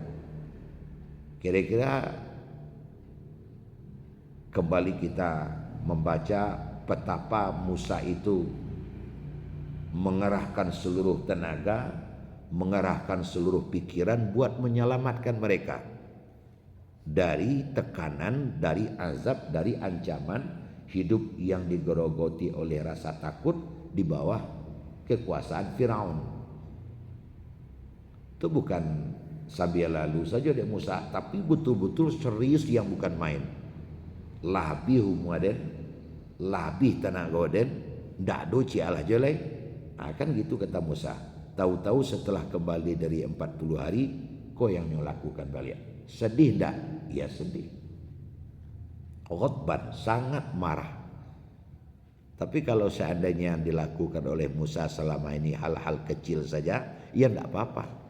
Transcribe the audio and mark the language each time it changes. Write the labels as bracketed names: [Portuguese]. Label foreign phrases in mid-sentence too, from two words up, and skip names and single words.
[Indonesian] Kira-kira kembali kita membaca betapa Musa itu mengerahkan seluruh tenaga, mengerahkan seluruh pikiran buat menyelamatkan mereka dari tekanan, dari azab, dari ancaman hidup yang digerogoti oleh rasa takut di bawah kekuasaan Firaun. Itu bukan sambil lalu saja dia Musa, tapi betul-betul serius yang bukan main. [Minangkabau] Labih humuaden, labih tenaga den, ndak do cialah jelek. [Indonesian] Nah, kan gitu kata Musa. Tahu-tahu setelah kembali dari 40 hari, kok yang lakukan balik? Sedih ndak? Ya sedih. Ghadban, sangat marah. Tapi kalau seandainya yang dilakukan oleh Musa selama ini hal-hal kecil saja, ya ndak apa-apa.